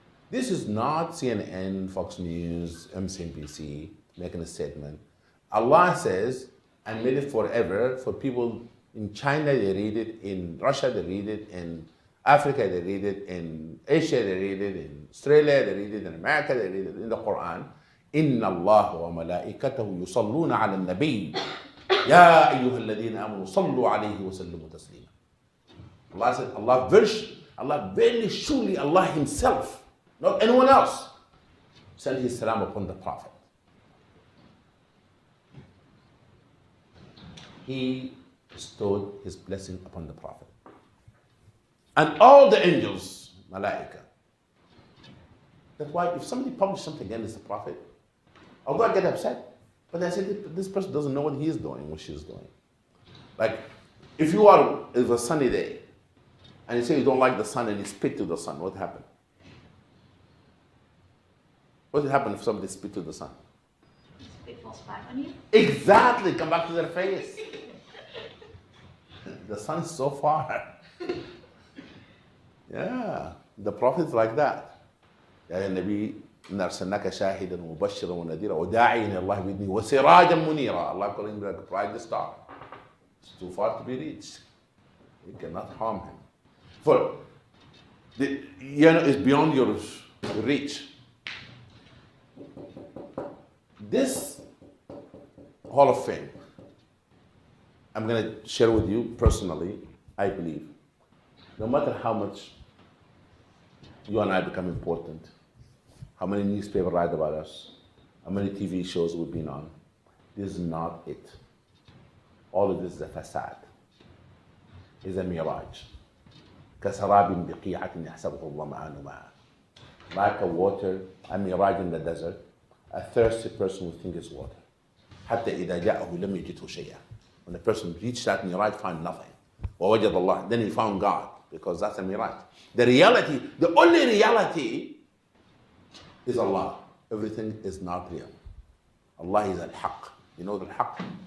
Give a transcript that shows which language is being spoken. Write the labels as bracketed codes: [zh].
[en] This is not CNN, Fox News, MSNBC making a statement. Allah says, and made it forever for people in China, they read it, in Russia, they read it, in Africa, they read it, in Asia, they read it, in Australia, they read it, in America, they read it, in the Quran. [ar] إن الله وملائكته يصلون على النبي يا أيها الذين آمنوا صلوا عليه وسلموا تسليما. [en] Allah said, Allah very surely Allah Himself, not anyone else, sent His salam upon the Prophet. He bestowed His blessing upon the Prophet. And all the angels, malaika. That's why if somebody publishes something against the Prophet, although I get upset, but I said this person doesn't know what he is doing, what she is doing. Like, if it's a sunny day, and you say you don't like the sun and you spit to the sun, what happened? What would happen if somebody spit to the sun? Spit falls back on you. Exactly, come back to their face. The sun's so far. Yeah, the Prophet's like that. [ar] يا النبي إن أرسلناك شاهدا ومبشرا ونذيرا وداعيا إلى الله بإذنه وسراجا منيرا. [en] Allah calling him like a bright star. It's too far to be reached. You cannot harm him. For it's beyond your reach. This Hall of Fame, I'm going to share with you personally, I believe, no matter how much you and I become important, how many newspapers write about us, how many TV shows we've been on, this is not it. All of this is a facade. It's a mirage. [ar] كسراب بقيعة يحسبه الظمآن ماء. [en] Like a water, a mirage in the desert, a thirsty person will think it's water. [ar] حتى إذا جاءه لم يجده شيئا. [en] When a person reached that mirage, find nothing. [ar] ووجد الله. [en] Then he found God, because that's a mirage. The reality, the only reality is Allah. Everything is not real. Allah is al-Haq. You know the Haq?